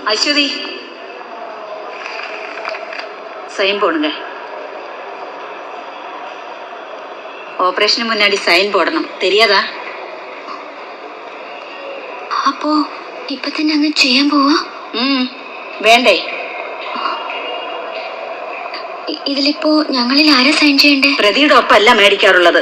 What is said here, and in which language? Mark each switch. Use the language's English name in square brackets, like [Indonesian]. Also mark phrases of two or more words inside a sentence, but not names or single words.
[Tamil] அஸ்வதி சைன் போடுங்க. ஆபரேஷனுக்கு முன்னாடி சைன் போடணும். தெரியாதா? [Malayalam] അപ്പോ ഇപ്പൊ തന്നെ അങ്ങ് ചെയ്യാൻ പോവാ? വേണ്ടേ? ഇതിലിപ്പോ ഞങ്ങളിൽ ആരാ സൈൻ ചെയ്യണ്ടേ? പ്രതിയുടെ ഒപ്പമല്ല മേടിക്കാറുള്ളത്.